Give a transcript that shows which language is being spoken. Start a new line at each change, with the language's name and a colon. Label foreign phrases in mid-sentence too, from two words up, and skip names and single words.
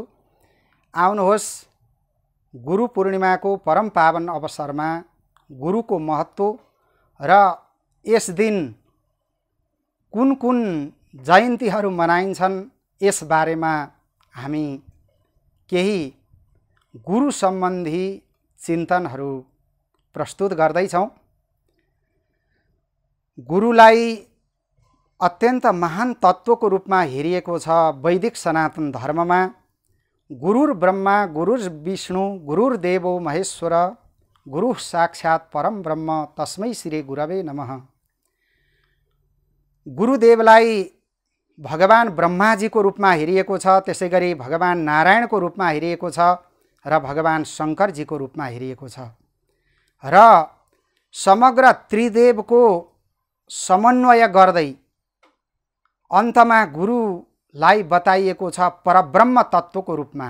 Nepali: आउनुहोस्, गुरु पूर्णिमाको परम पावन अवसरमा गुरुको महत्त्व र यस दिन कुन कुन जयन्तीहरू मनाइन्छन् यस बारेमा हामी केही गुरु सम्बन्धी चिन्तनहरू प्रस्तुत गर्दैछौँ। गुरुलाई अत्यन्त महान तत्त्वको रूपमा हेरिएको छ वैदिक सनातन धर्ममा।
Sanskrit: गुरुर्ब्रह्मा गुरुर्विष्णु गुरुर्देवो महेश्वर गुरु साक्षात् परम ब्रह्म तस्मै श्री गुरवे नमः।
Nepali: गुरुदेवलाई भगवान ब्रह्माजीको रूपमा हेरिएको छ, त्यसैगरी भगवान नारायणको रूपमा हेरिएको छ र भगवान शङ्करजीको रूपमा हेरिएको छ र समग्र त्रिदेवको समन्वय गर्दै अन्तमा गुरुलाई बताइएको छ परब्रह्म तत्त्वको रूपमा।